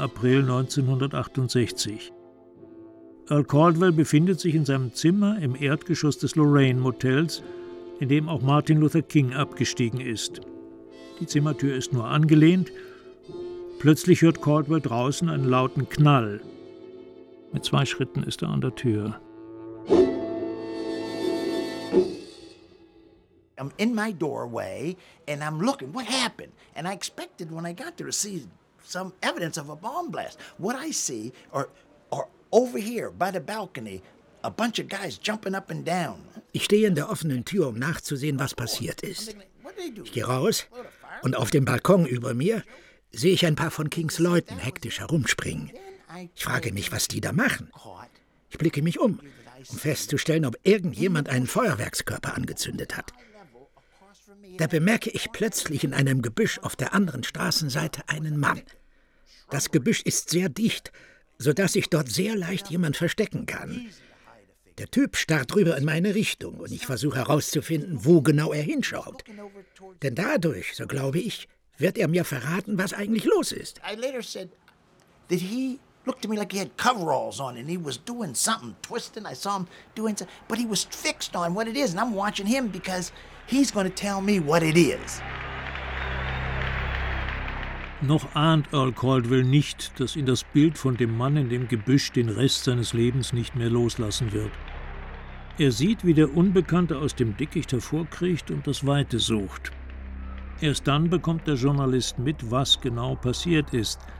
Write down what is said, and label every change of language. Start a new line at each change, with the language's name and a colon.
German: April 1968. Earl Caldwell befindet sich in seinem Zimmer im Erdgeschoss des Lorraine Motels, in dem auch Martin Luther King abgestiegen ist. Die Zimmertür ist nur angelehnt. Plötzlich hört Caldwell draußen einen lauten Knall. Mit zwei Schritten ist er an der Tür.
English: I'm in my doorway and I'm looking, what happened? And I expected when I got there to see some evidence of a bomb blast. What I see over here by the balcony, a bunch of guys jumping up and down.
German: Ich stehe in der offenen Tür, um nachzusehen, was passiert ist. Ich gehe raus und auf dem Balkon über mir sehe ich ein paar von Kings Leuten hektisch herumspringen. Ich frage mich, was die da machen. Ich blicke mich um, um festzustellen, ob irgendjemand einen Feuerwerkskörper angezündet hat. Da bemerke ich plötzlich in einem Gebüsch auf der anderen Straßenseite einen Mann. Das Gebüsch ist sehr dicht, sodass ich dort sehr leicht jemand verstecken kann. Der Typ starrt rüber in meine Richtung und ich versuche herauszufinden, wo genau er hinschaut. Denn dadurch, so glaube ich, wird er mir verraten, was eigentlich los ist.
English: I later said that he looked at me like he had coveralls on and he was doing something, twisting. I saw him doing something, but he was fixed on what it is and I'm watching him because he's going to tell me what it is.
German: Noch ahnt Earl Caldwell nicht, dass ihn das Bild von dem Mann in dem Gebüsch den Rest seines Lebens nicht mehr loslassen wird. Er sieht, wie der Unbekannte aus dem Dickicht hervorkriecht und das Weite sucht. Erst dann bekommt der Journalist mit, was genau passiert ist.